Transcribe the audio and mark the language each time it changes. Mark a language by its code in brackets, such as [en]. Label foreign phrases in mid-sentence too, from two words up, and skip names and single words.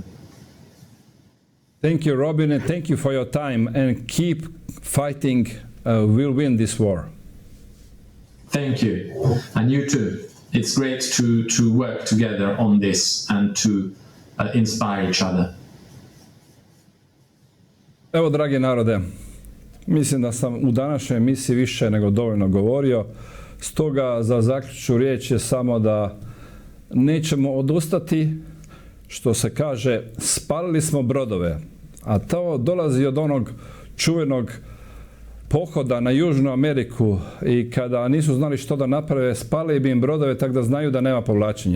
[en] Thank you, Robin, and thank you for your time, and keep fighting. We'll win this war. Thank you. And you too. It's great to work together on this and to inspire each other. [hr] Evo, dragi narode, mislim da sam u današnjoj emisiji više nego dovoljno govorio, stoga za zaključnu riječ je samo da nećemo odustati, što se kaže, spalili smo brodove, a to dolazi od onog čuvenog pohoda na Južnu Ameriku i kada nisu znali što da naprave, spalili bi im brodove tako da znaju da nema povlačenja.